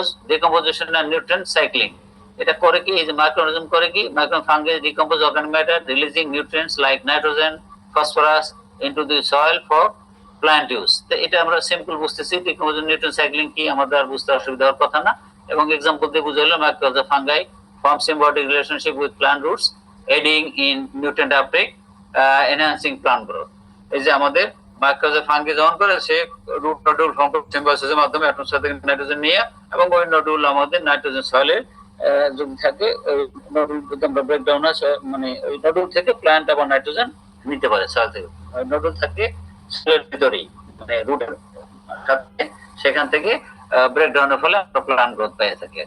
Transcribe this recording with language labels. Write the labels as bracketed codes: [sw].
[en] decomposition and nutrient cycling, [bn] এটা করে কি, এই যে মাইক্রোঅর্গানিজম করে কি, [en] Fungi decompose organic matter releasing nutrients like nitrogen, phosphorus into the soil for plant use. [bn] তো এটা আমরা সিম্পল বুঝতেছি, ডিকম্পোজিশন নিউট্রিয়েন্ট সাইক্লিং কি আমাদের আর বুঝতে অসুবিধা হওয়ার কথা না। এবং এক্সাম্পল দিয়ে বুঝাইলো [en] Microorganism fungi form symbiotic relationship with plant roots, aiding in nutrient uptake, enhancing plant growth. [bn] এই যে আমাদের মাইক্রোঅর্গানিজম ফাঙ্গি যখন করে, সে রুট নডুল ফর্ম সিম্বায়োসিসের মাধ্যমে অ্যাটমোস্ফিয়ার থেকে নাইট্রোজেন নিয়ে, এবং ওই নডুল আমাদের নাইট্রোজেন সয়েলে যদি থাকে, ওই নডুল যদি আমরা ব্রেকডাউন হয়, মানে ওই নডুল থেকে প্ল্যান্ট আবার নাইট্রোজেন নিতে পারে সয়েল থেকে। নডুল থাকে সয়েলের ভিতরেই, মানে রুটের সাথে, সেখান থেকে ব্রেকডাউনের ফলে আমরা প্ল্যান্ট গ্রোথ পেয়ে থাকি।